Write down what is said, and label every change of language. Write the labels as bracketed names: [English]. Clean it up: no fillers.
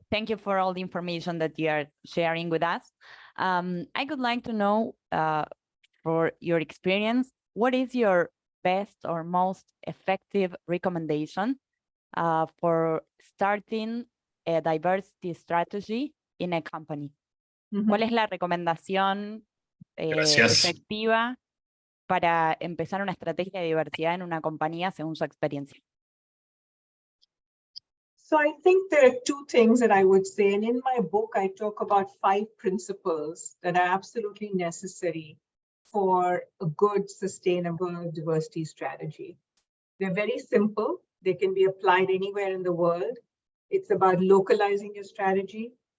[English] Thank you for all the information that you are sharing with us. I would like to know, for your experience, what is your best or most effective recommendation for starting a diversity strategy in a company? [Spanish] ¿Cuál es la recomendación efectiva para empezar una estrategia de diversidad en una compañía según su experiencia? [English] So I think there are two things that I would say, and in my book, I talk about 5 principles that are absolutely necessary for a good, sustainable diversity strategy. They're very simple. They can be applied anywhere in the world. It's about localizing your strategy.